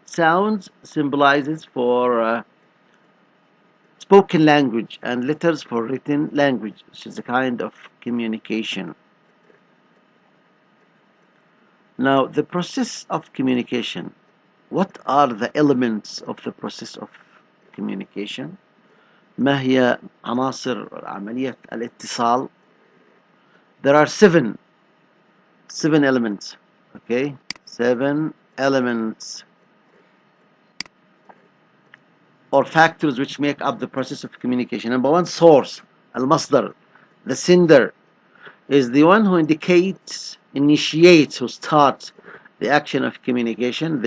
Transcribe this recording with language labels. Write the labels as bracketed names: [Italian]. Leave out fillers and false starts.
[English] Sounds symbolizes for spoken language and letters for written language, which is a kind of communication. Now, the process of communication. What are the elements of the process of communication? [Arabic] ما هي عناصر عملية الاتصال؟ [English] There are seven elements. Okay, 7 elements or factors which make up the process of communication. Number 1, source, المصدر. The sender is the one who initiates, who starts the action of communication.